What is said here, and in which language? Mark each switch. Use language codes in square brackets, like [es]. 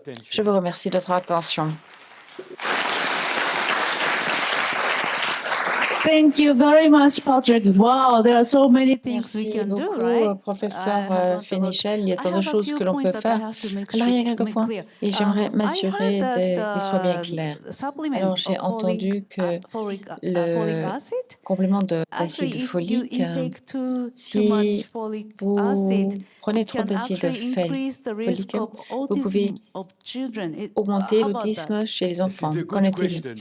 [fr] Je vous remercie de votre attention. [en] Thank you very much, Patrick. Wow, there are so many things we can do, right? [fr] Professeur Fénichel, il y a tant de choses que l'on peut faire. Alors, il y a quelques points et j'aimerais m'assurer qu'ils soient bien clairs. Alors, j'ai entendu que le complément d'acide folique, si vous prenez trop d'acide folique, vous pouvez augmenter l'autisme chez les enfants. Qu'en est-il?